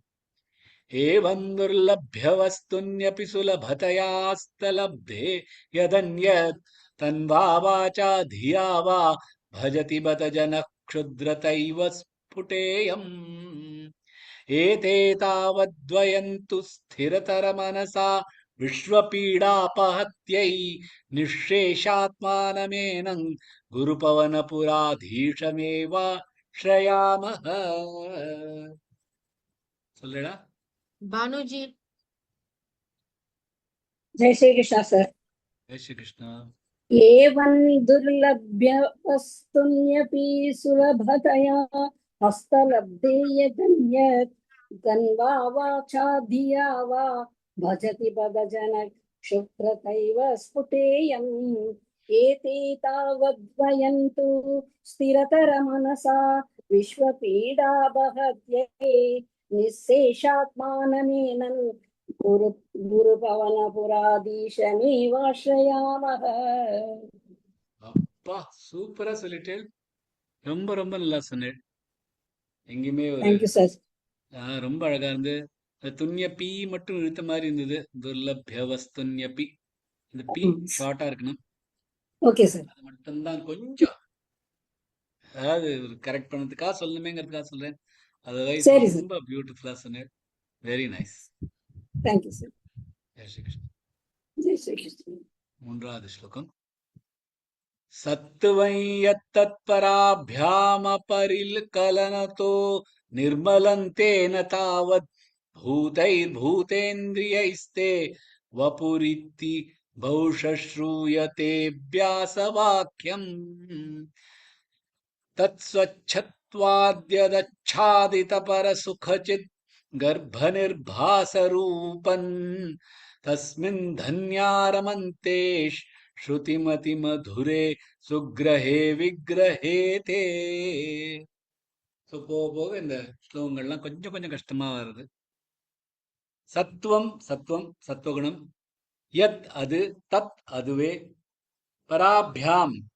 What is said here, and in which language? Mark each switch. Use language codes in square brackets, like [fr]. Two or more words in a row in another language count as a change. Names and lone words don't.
[sa] एवन्दुर्लभ्य वस्तुन्यपि सुलभतयास्तलब्धे यदन्यत् तन्वा वाचा धिया वा भजति बत जन क्षुद्रतैव स्फुटेयम् एते तावद्वयन्तु स्थिरतर मनसा विश्वपीडापहत्यै निःशेषात्मानमेनं गुरुपवनपुराधीशमेवा श्रयामः. [ta] சொல்லுடா Banuji. [hi] जय श्री कृष्ण सर. जय श्री कृष्ण. [sa] एवं दुर्लभ्य वस्तुन्यपि सुलभतया हस्तलब्धे यदन्यत् तन्वा वाचा धिया वा भजति पदजन क्षुद्रतैव स्फुटेयम् एते तावद्वयन्तु स्थिरतर मनसा विश्वपीडापहत्यै निःशेषात्मानमेनन् गुरु गुरुपवनपुराधीशमेवाश्रयामः. [ta] அப்பா சூப்பரா சொல்லிட்டேன். ரொம்ப ரொம்ப நல்லா சொன்னேன். எங்கேயுமே ஒரு [en] Thank you, sir. [ta] ரொம்ப அழகா இருந்து. அந்த துன்ய பி மட்டும் இழுத்த மாதிரி இருந்தது. [sa] दुर्लभ्य वस्तुन्य पि. [ta] இந்த பி ஷார்ட்டா இருக்கணும். [en] Okay, sir. [ta] அது மட்டும்தான் கொஞ்சம் அதாவது ஒரு கரெக்ட் பண்ணதுக்காக சொல்லணுமேங்கிறதுக்காக சொல்றேன். அதர்வைஸ் சரி, sir. ரொம்ப பியூட்டிஃபுல்லா சொன்னேன். [en] Very nice. Thank you, sir. [hi] जय श्री कृष्णा. जय श्री कृष्ण. [ta] மூன்றாவது ஸ்லோகம். [sa] सत्त्वं यत्तत्पराभ्यामपरिकलनतो निर्मलं तेन तावत् भूतैर्भूतेन्द्रियैस्ते वपुरिति बहुश्रूयतेऽभ्यासवाक्यम् तत्स्वच्छत्वाद्यदच्छादितपरसुखचित् गर्भनिर्भासरूपन् तस्मिन् धन्यारमन्ते श्रुतिमतिमधुरे सुग्रहे विग्रहे ते. [ta] ஸோ போக போக இந்த ஸ்லோகங்கள்லாம் கொஞ்சம் கொஞ்சம் கஷ்டமா வருது. சத்துவம் சத்துவம் சத்துவகுணம், யத் அது, தத் அதுவே, பராபியாம்